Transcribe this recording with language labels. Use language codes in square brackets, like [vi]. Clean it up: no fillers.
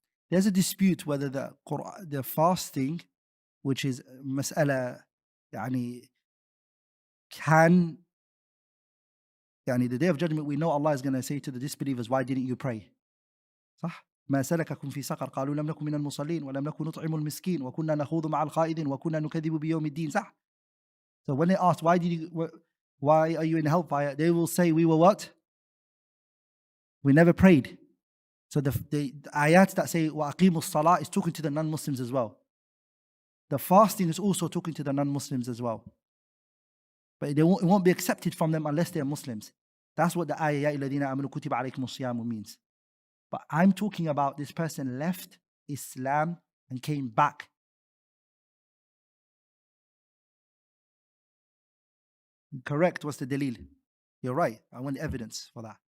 [en] There's a dispute whether the fasting, which is mas'ala, can, the day of judgment, we know Allah is going to say to the disbelievers, why didn't you pray? [ar] صح؟ ما سلككم في سقر قالوا لم نكن من المصلين ولم نكن نطعم المسكين وكنا نخوض مع الخائضين وكنا نكذب بيوم الدين. صح? [en] So when they ask, why are you in hellfire? They will say, we were what? We never prayed. So the ayats that say [ar] وَأَقِيمُوا الصَّلَاةِ [en] is talking to the non-Muslims as well. The fasting is also talking to the non-Muslims as well. But it won't be accepted from them unless they're Muslims. That's what the ayah [ar] يَا الَّذِينَ آمَنُوا كُتِبَ عَلَيْكُمُ الصِّيَامُ [en] means. But I'm talking about this person left Islam and came back. Correct. What's the dalil? You're right. I want evidence for that.